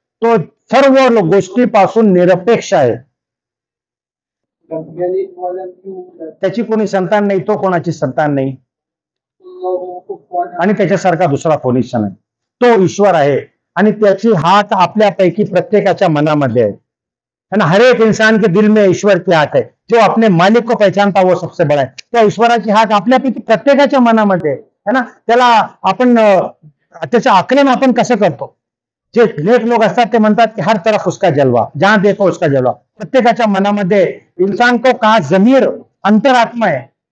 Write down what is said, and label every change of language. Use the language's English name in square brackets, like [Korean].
[Marathi] तो सर्व गोष्टीपासून निरपेक्ष आहे. त्याची कोणी संतान नाही, तो कोणाची संतान नाही आणि त्याच्यासारखा दुसरा कोणीच नाही. तो ईश्वर आहे आणि त्याची हात आपल्यापैकी प्रत्येकाच्या मनामध्ये आहे. [Hindi] हर एक इंसान के दिल में ईश्वर की हाथ है. जो अपने मालिक को पहचानता वो सबसे बड़ा है. [Marathi] त्या ईश्वराची हात आपल्यापैकी प्रत्येकाच्या मनामध्ये आहे ना. त्याला आपण त्याचं आकलन आपण कसं करतो. जे नेक लोक असतात ते म्हणतात की [Hindi] हर तरफ उसका जलवा, जहां देखो उसका जलवा. [Marathi] प्रत्येकाच्या मनामध्ये [Hindi] इंसान को कहा जमीर [Marathi] अंतरात्मा आहे.